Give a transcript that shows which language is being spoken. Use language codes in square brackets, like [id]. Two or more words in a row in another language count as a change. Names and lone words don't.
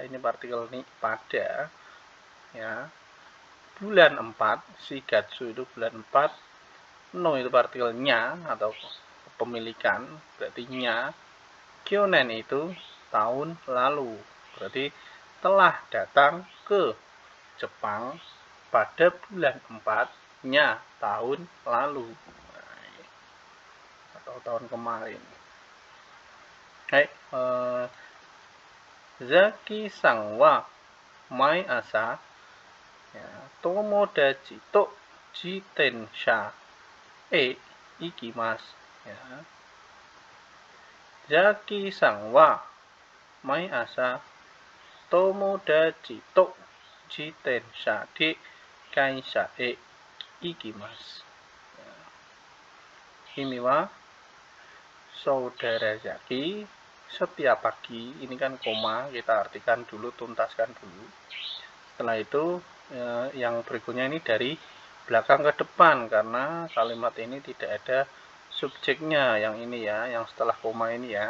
[id] ini partikel ni pada ya, bulan 4, shigatsu itu bulan 4, no itu partikelnya atau kepemilikan, berarti nya, kyonen itu tahun lalu, berarti telah datang ke Jepang pada bulan 4 nya tahun lalu atau tahun kemarin. [ja] はい、ザキさんは毎朝 ya, 友達と自転車行きます ya. ザキさんは毎朝友達と自転車で会社行きます ya. [id] Ini wa saudara Zaki setiap pagi, ini kan koma, kita artikan dulu, tuntaskan dulu. Setelah itu yang berikutnya ini dari belakang ke depan, karena kalimat ini tidak ada subjeknya, yang ini ya, yang setelah koma ini ya.